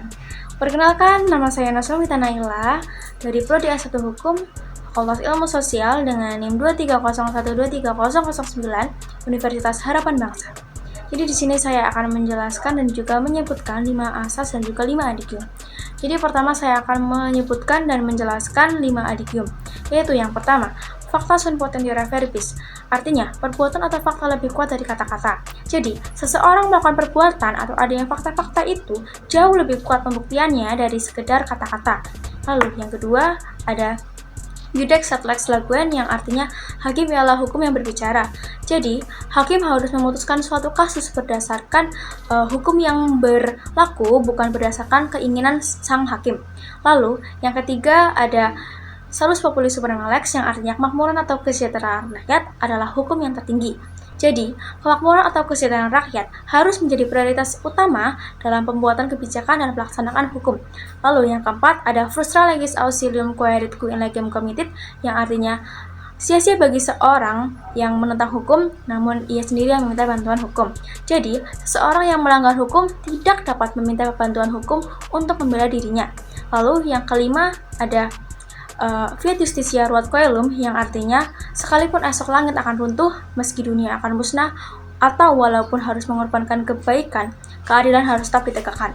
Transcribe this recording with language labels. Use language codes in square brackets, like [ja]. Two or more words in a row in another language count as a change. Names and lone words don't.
[id] Perkenalkan, nama saya Nasrulita Naila dari Prodi A1 Hukum, Fakultas Ilmu Sosial dengan NIM 230123009 Universitas Harapan Bangsa. Jadi di sini saya akan menjelaskan dan juga menyebutkan 5 asas dan juga 5 adigium. Jadi pertama saya akan menyebutkan dan menjelaskan 5 adigium, yaitu yang pertama, [la] fakta sunt potentiora verbis, [id] artinya perbuatan atau fakta lebih kuat dari kata-kata. Jadi, seseorang melakukan perbuatan atau adanya fakta-fakta itu jauh lebih kuat pembuktiannya dari sekedar kata-kata. Lalu yang kedua ada [la] Judex sed lex laguens, [id] yang artinya hakim ialah hukum yang berbicara. Jadi, hakim harus memutuskan suatu kasus berdasarkan hukum yang berlaku, bukan berdasarkan keinginan sang hakim. Lalu, yang ketiga ada [la] Salus populi suprema lex, [id] yang artinya kemakmuran atau kesejahteraan rakyat adalah hukum yang tertinggi. Jadi, kemakmuran atau kesejahteraan rakyat harus menjadi prioritas utama dalam pembuatan kebijakan dan pelaksanaan hukum. Lalu yang keempat ada [la] frustra legis auxilium quaerit in legem committed, [id] yang artinya sia-sia bagi seorang yang menentang hukum, namun ia sendiri yang meminta bantuan hukum. Jadi, seseorang yang melanggar hukum tidak dapat meminta bantuan hukum untuk membela dirinya. Lalu yang kelima ada [la] Fiat Justitia Ruat Coelum, [id] yang artinya sekalipun esok langit akan runtuh, meski dunia akan musnah, atau walaupun harus mengorbankan kebaikan, keadilan harus tetap ditegakkan.